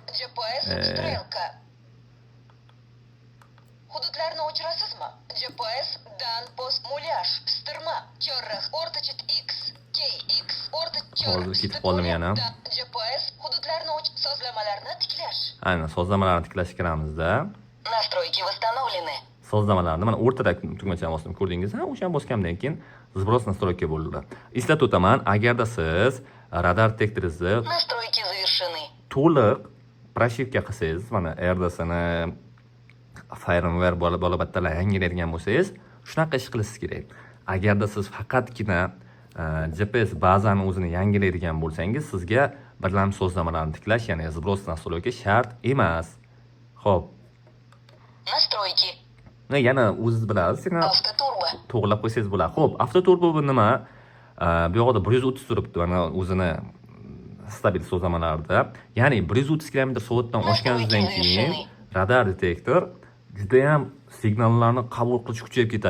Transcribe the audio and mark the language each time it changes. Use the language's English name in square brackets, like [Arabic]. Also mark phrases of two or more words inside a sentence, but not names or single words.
[Uzbek] Hududlarni o'chirasizmi? GPS dan post mulyaj, pistirma, chorrax, o'rtacha X, KX, o'rtacha hozir ketib qoldim yana. GPS hududlarni o'chib sozlamalarni tiklash. Aynan, sozlamalarni tiklashga kiramizda. [Russian] Настройки восстановлены. [Uzbek] Sozlamalarni mana o'rtada tugmachani bosdim, ko'rdingiz? O'shani bosgandan keyin [Russian] сброс настройки [Uzbek] bo'ldi. Eslatib o'taman, agarda siz radar detektoringizni [Russian] Настройки завершены. [Uzbek] to'liq proshivka qilsangiz, mana RDSni firmware bolabatdalar yangilaydigan bo'lsangiz, shunaqa ish qilishingiz kerak. Agarda siz faqatgina GPS bazani o'zini yangilaydigan bo'lsangiz, sizga birlamchi sozlamalarni tiklash, ya'ni [Russian] сброс настройки [Uzbek] shart emas. Xo'p. Настройки. Yana o'zingiz bilasiz, Avtoturbo. to'g'rilab qo'ysangiz bo'ladi. Xo'p, avtoturbo bu nima? Bu yoqda 130 turibdi, mana o'zini stabil sozlamalarda. Ya'ni 130 km/soatdan oshganingizdan keyin radar detektor juda ham signallarni qabul qilish kuchayib ketadi.